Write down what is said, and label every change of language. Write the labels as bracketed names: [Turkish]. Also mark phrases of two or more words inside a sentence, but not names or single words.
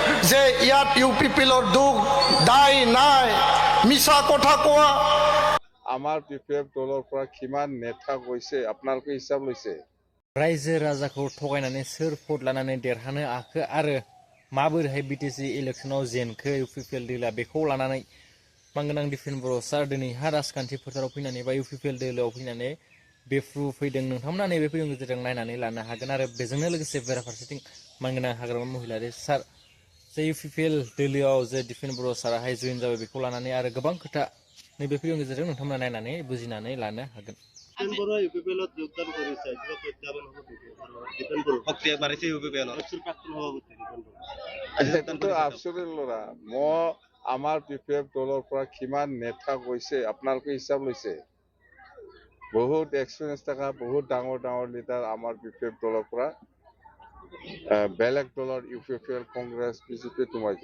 [Assamese] যে ইয়াত ইউপিপিএলৰ দুখ দায় নাই, মিছা কথা কোৱা। আমাৰ পিপিএফ দলৰ পৰা কিমান নেতা গৈছে আপোনালোকে হিচাপ লৈছে? [Bodo] रायजो राजाखौ थगायनानै सोर भट लानानै देरहानो हाखो आरो माबोरैहाय बिटिसि इलेक्शनाव जेनखो इउपिपिएल दोला बेखौ लानानै मानगोनां दिफेन बर' सार दिनैहा राजखान्थि फोथाराव फैनानै बा इउपिपिएल दोलोआव फैनानै बेफ्रु फैदों। नोंथांमोना नैबे फैदों गेजेरजों नायनानै लानो हागोन आरो बेजोंनो लोगोसे बेराफारसेथिं मानगोनां हाग्रामा महिलारि सार जे इउपिपिएल दोलोआव जे दिफेन बर' साराहाय जइन जाबाय बेखौ लानानै आरो गोबां खोथा नैबे फैदों गेजेरजों नोंथांमोना नायनानै बुजिनानै लानो हागोन। [Assamese] আমাৰ পিপিএফ দলৰ পৰা কিমান নেতা গৈছে আপোনালোকে হিচাপ লৈছে? বহুত এক্সপিৰিয়েঞ্চ থকা বহুত ডাঙৰ ডাঙৰ লিডাৰ আমাৰ পিপিএফ দলৰ পৰা বেলেগ দলৰ ইউপিপিএল কংগ্ৰেছ বিজেপি সোমাইছে।